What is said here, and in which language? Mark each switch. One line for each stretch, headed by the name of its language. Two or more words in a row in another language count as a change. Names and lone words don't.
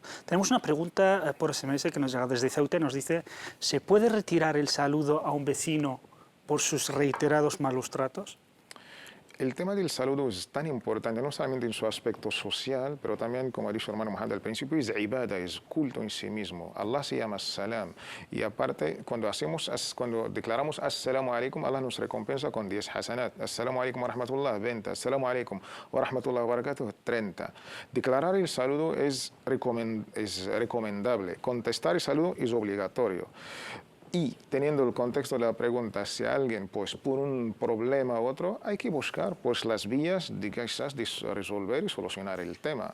Spanish: Tenemos una pregunta por SMS que nos llega desde Ceuta, nos dice, ¿se puede retirar el saludo a un vecino por sus reiterados malos tratos? El tema del saludo es tan importante, no solamente en su aspecto social, pero también, como ha dicho el hermano Mohammed al principio, es ibadah, es culto en sí mismo. Allah se llama salam. Y aparte, cuando declaramos
Arabic: السلام عليكم,
Spanish: Allah nos recompensa con 10 hasanat.
Arabic: السلام عليكم ورحمة الله, 20. السلام عليكم ورحمة الله وبركاته, 30.
Spanish: Declarar el saludo es recomendable. Contestar el saludo es obligatorio. Y teniendo el contexto de la pregunta, si alguien, pues por un problema u otro, hay que buscar pues las vías de quizás de resolver y solucionar el tema.